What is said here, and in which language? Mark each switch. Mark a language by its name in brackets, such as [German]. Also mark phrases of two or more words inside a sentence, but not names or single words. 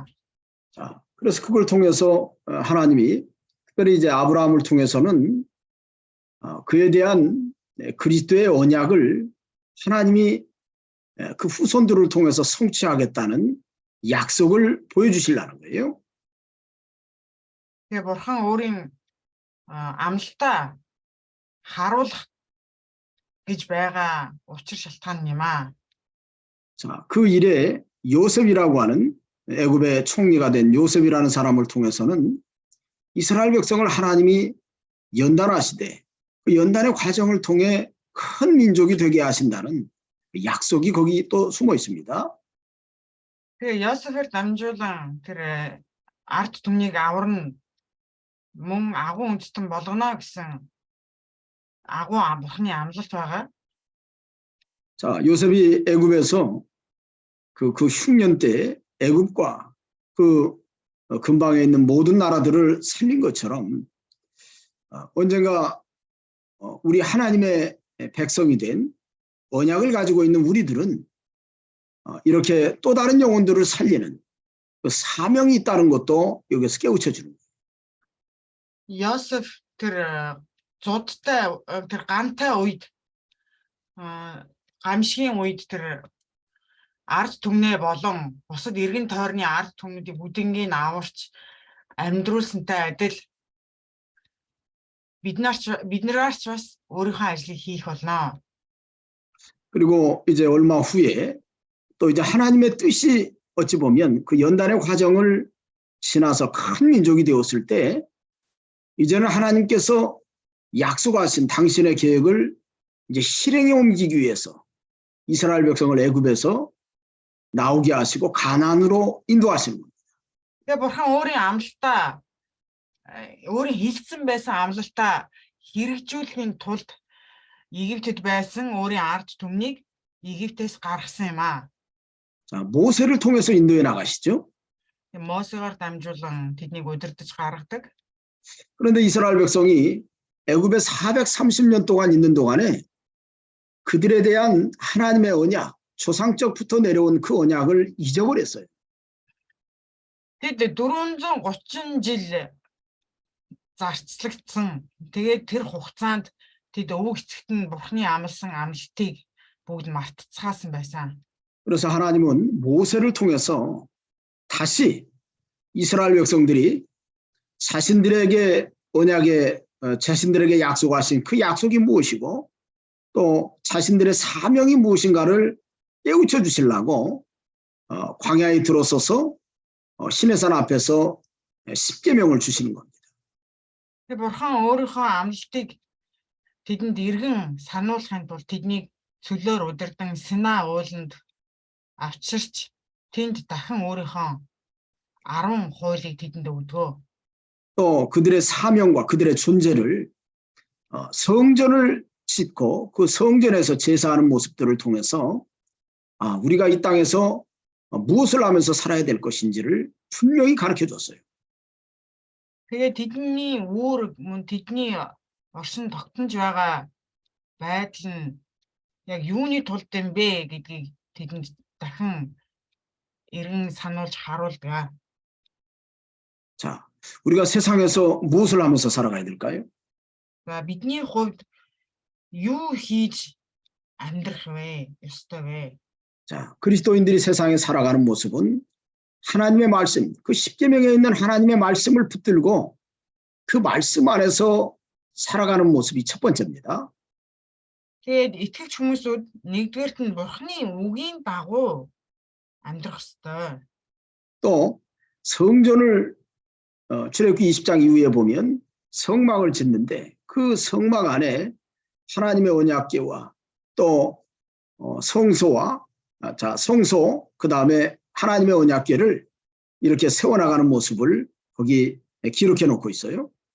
[Korean] 자, 그래서 그걸 통해서 하나님이 특별히 이제 아브라함을 통해서는 그에 대한 그리스도의 언약을 하나님이 그 후손들을 통해서 성취하겠다는 약속을 보여주시려는 거예요. [Mongolian] Тэгээ бурхан өөрийн амлалтаа харуулах гэж байгаа учир шалтгаан юм аа. [Korean] 자, 그 일에 요셉이라고 하는 애굽의 총리가 된 요셉이라는 사람을 통해서는 이스라엘 백성을 하나님이 연단하시되 그 연단의 과정을 통해 큰 민족이 되게 하신다는 약속이 거기 또 숨어 있습니다. [Mongolian] Тэгээ Йосефээр дамжуулан тэр ард түмнийг аварна мөн агуу үндэстэн болгоно гэсэн агуу бурханы амлалт байгаа. [Korean] 자, 요셉이 애굽에서 그 흉년 때 애굽과 그 근방에 있는 모든 나라들을 살린 것처럼 언젠가 우리 하나님의 백성이 된 언약을 가지고 있는 우리들은 이렇게 또 다른 영혼들을 살리는 그 사명이 있다는 것도 여기서 깨우쳐 주는 거예요. [Mongolian] Йосеф тэр зудтай тэр гантай үед гамшигын үед тэр ард түмнээ болон бусад эргэн тойрны ард түмнүүдийн бүдингийн аварч амьдруулсантай адил биднээс бас өөрийнхөө ажлыг хийх болно. [Korean] 그리고 이제 얼마 후에 또 이제 하나님의 뜻이 어찌 보면 그 연단의 과정을 지나서 큰 민족이 되었을 때 이제는 하나님께서 약속하신 당신의 계획을 이제 실행에 옮기기 위해서 이스라엘 백성을 애굽에서 나오게 하시고 가나안으로 인도하시는 겁니다. [Mongolian] Тэгээ бурхан өөрийн амлалтаа өөрийн хэлсэн байсан амлалтаа хэрэгжүүлэхийн тулд Египтэд байсан өөрийн ард түмнийг Египтээс гаргасан юм аа. [Korean] 자, 모세를 통해서 인도해 나가시죠. [Mongolian] Мосегаар дамжуулан тэднийг удирдах гаргадаг. [Korean] 그런데 이스라엘 백성이 애굽에 430년 동안 있는 동안에 그들에 대한 하나님의 언약, 조상적부터 내려온 그 언약을 잊어버렸어요. [Mongolian] Тэд 430 жил зарцлагдсан. Тэгээд тэр хугацаанд тэд өвөг эцэгт нь бурхны амласан амлалтыг бүгд мартцгаасан байсан. [Korean] 그래서 하나님은 모세를 통해서 다시 이스라엘 백성들이 자신들에게 언약에 자신들에게 약속하신 그 약속이 무엇이고 또 자신들의 사명이 무엇인가를 깨우쳐 주시려고 광야에 들어서서 시내산 앞에서 십계명을 주시는 겁니다. [Mongolian] Бурхан өөрийнхөө амлалтыг тэдэнд эргэн сануулахын тулд тэднийг цөлөөр удирдан Сина ууланд авчирч тэнд дахин өөрийнхөө 10 хуулийг тэдэнд өгдөг. [Korean] 또 그들의 사명과 그들의 존재를 성전을 짓고 그 성전에서 제사하는 모습들을 통해서 우리가 이 땅에서 무엇을 하면서 살아야 될 것인지를 분명히 가르쳐 줬어요. [Mongolian] Тэгээ тэдний үүрэг мөн тэдний оршин тогтнож байгаа байдал нь яг юуны тулд юм бэ гэдгийг тэдэнд дахин эргэн сануулж харуулдаг. [Korean] 자, 우리가 세상에서 무엇을 하면서 살아가야 될까요? [Mongolian] Бидний хувьд юу хийж амьдрах вэ? ёстой вэ? [Korean] 자, 그리스도인들이 세상에 살아가는 모습은 하나님의 말씀, 그 십계명에 있는 하나님의 말씀을 붙들고 그 말씀 안에서 살아가는 모습이 첫 번째입니다. [Mongolian] Тэгээд итгэгч хүмүүсүүд нэгдүгээрт нь бурхны үгийн дагуу амьдрах ёстой. [Korean] 또 성전을 출애굽기 20장 이후에 보면 성막을 짓는데 그 성막 안에 하나님의 언약궤와 또 성소와 성소 그다음에 하나님의 언약궤를 이렇게 세워나가는 모습을 거기 기록해 놓고 있어요.